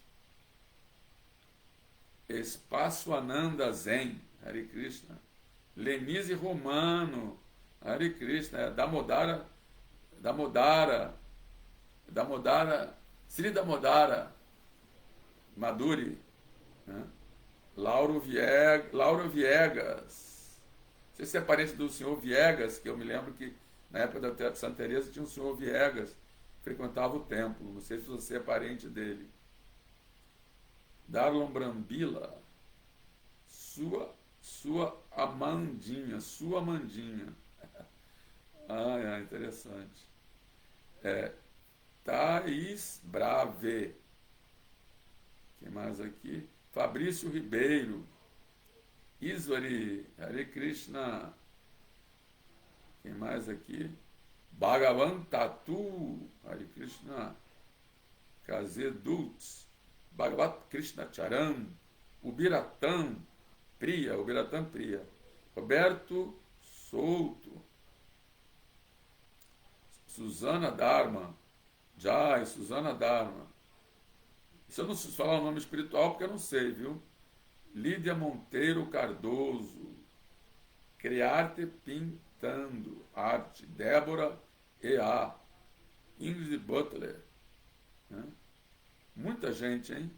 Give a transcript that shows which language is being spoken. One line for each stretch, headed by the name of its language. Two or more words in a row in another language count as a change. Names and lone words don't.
Portuguese: Espaço Ananda Zen, Hare Krishna. Lenise Romano, Hare Krishna. Damodara, Sri Damodara Maduri, né? Lauro Viegas. Não sei se é parente do senhor Viegas, que eu me lembro que na época da Santa Teresa tinha um senhor Viegas, frequentava o templo. Não sei se você é parente dele. Darlon Brambila, sua Amandinha. Interessante. Thaís Brave. Quem mais aqui? Fabrício Ribeiro. Iswari, Hare Krishna. Quem mais aqui? Bhagavan Tatu, Hare Krishna. Kazedutz, Bhagavat Krishna Charan, Ubiratam Priya. Roberto Souto. Suzana Dharma. Jai, Suzana Dharma. Se eu não falar o nome espiritual, porque eu não sei, viu? Lídia Monteiro Cardoso. Criarte Pintando Arte. Débora E.A. Ingrid Butler. Né? Muita gente, hein?